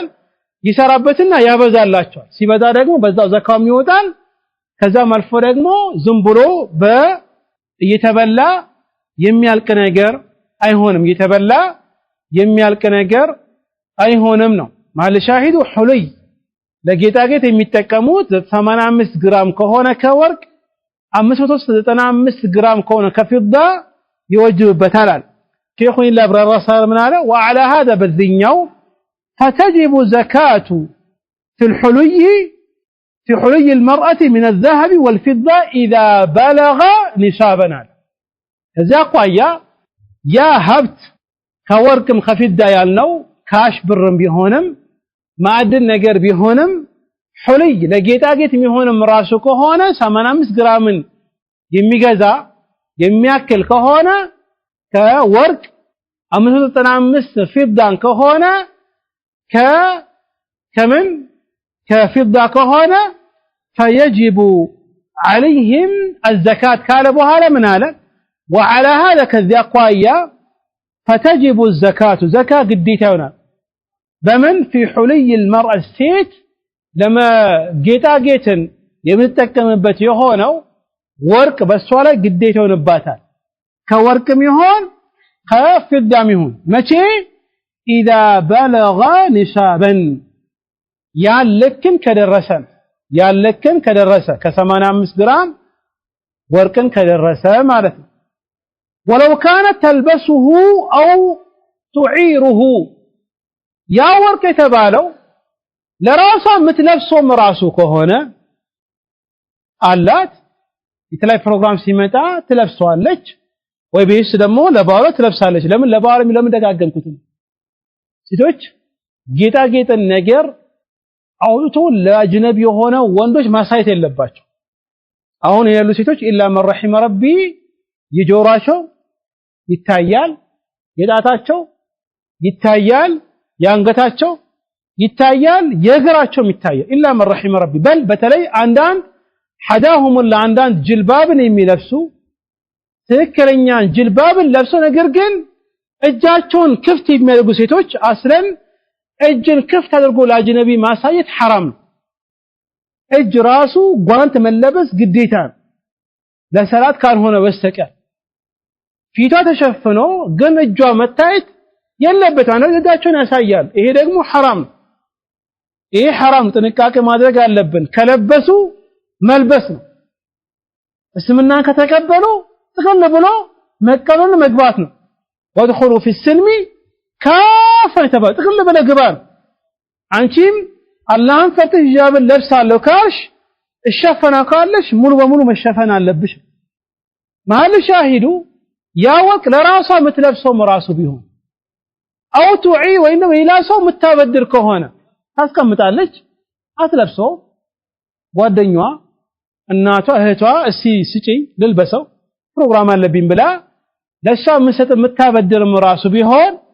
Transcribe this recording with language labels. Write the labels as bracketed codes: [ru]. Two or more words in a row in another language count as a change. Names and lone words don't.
[am] ይሰራበትና ያበዛላቸዋል። ሲበዛ ደግሞ በዛው ዘካው ይወጣል። ከዛም አልፎ ደግሞ ዝም ብሎ እየተበላ የሚያልቅ ነገር አይሆንም። እየተበላ የሚያልቅ ነገር አይሆንም ነው ማለ ሻሂዱ ሁሉይ ለጌጣጌጥ የሚጠቀሙት 85 ግራም ከሆነ ከወርቅ 595 ግራም ከሆነ ከፊዳ ይወጅብበታል። ሼኹ ኢላብራራ ሳር ምን አለ? [ar] وعلى هذا በዚህኛው فتجب زكاة في حلي المرأة من الذهب والفضة إذا بلغ نصابا. [am] ከዚያ አቋያ ያ ሀብት ከወርቅም ከፊዳ ያልነው ካሽ ብርም ቢሆንም ማዕድን ነገር ቢሆንም ሁልይ ለጌጣጌጥ የሚሆንም ራሱ ከሆነ 85 ግራምን የሚገዛ የሚያክል ከሆነ ከወርቅ 595 ፊዳን ከሆነ ከምን ከፊዳ ከሆነ [ar] فيجب عليهم الزكاة [am] ካለ በኋላ ምን አለ? [ar] وعلى هذا [am] ከዚያ አቋያ [ar] فتجب الزكاة زكاة [am] ግዴታ ይሆናል። በምን [ar] في حلي المرأة [am] ሴት ለማ ጌጣጌጥን የምትጠቀምበት የሆነው ወርቅ በሷ ላይ ግዴታ ይሆንባታል። ከወርቅም ይሆን ከፊዳም ይሆን መቼ? [ar] إذا بلغ نصابا [am] ያለክን ከደረሰ ከ85 ግራም ወርቅን ከደረሰ ማለት ነው። [ar] ولو كانت تلبسه أو تعيره [am] ያ ወርቅ የተባለው ለራሷ የምትለብሰው ራሱ ከሆነ አላት የተለያየ ፕሮግራም ሲመጣ ትለብሰዋለች፣ ወይ ቤት ደግሞ ለባሏ ትለብሳለች። ለምን ለባሏ ለምን ደጋገምኩት? ሴቶች ጌጣጌጥን ነገር አውጥቶ ለአጅነቢ የሆነ ወንዶች ማሳየት የለባቸው። አሁን ያሉ ሴቶች [ar] إلا من رحم ربي [am] የጆራቸው ይታያል የጣታቸው ይታያል ያንገታቸው ይታያል የእግራቸውም ይታያል [ar] إلا من رحم ربي [am] በል በተለይ አንዳንድ حداهم ለአንዳንድ ጅልባብን የሚለብሱ ትክክለኛ ጅልባብን ለብሶ ነገር ግን እጃቸውን ክፍት የሚያደርጉ ሴቶች አስለን እጅን ክፍት አድርጎ ለአጅነቢ ማሳየት حرام እጅ ራሱ ጓንት መለበስ ግዴታ ለሰላት ካልሆነ በስተቀር ፊቷ ተሸፍኖ ግን እጇ መታየት የለበትም አንዳንድ እጃቸውን ያሳያል ይሄ ደግሞ حرام ይሄ حرام ጥንቃቄ ማድረግ አለብን ከለበሱ መልበስ ነው እስልምናን ከተቀበሉ ጥቅል ብሎ መቀበል መግባት ነው [ar] ادخلوا في السلم كافة [am] ተባለ ጥቅል ብለ ግባ አንቺም አላህን ፈርተሽ ሂጃብን ለብሳለሁ ካልሽ እሸፈና ካለሽ ሙሉ በሙሉ መሸፈን አለብሽ ማል ሻሂዱ ያወቅ ለራሷ የምትለብሰው ራሱ ቢሆን አው ቱዒ ወይንም ሌላ ሰው የምታበድር ከሆነ ታስቀምጣለች አትለብሰው ጓደኛዋ እናቷ እህቷ እስቲ ስጪኝ ልልበሰው ፕሮግራም አለብኝ ብላ ለሷ የምታበድር ራሱ ቢሆን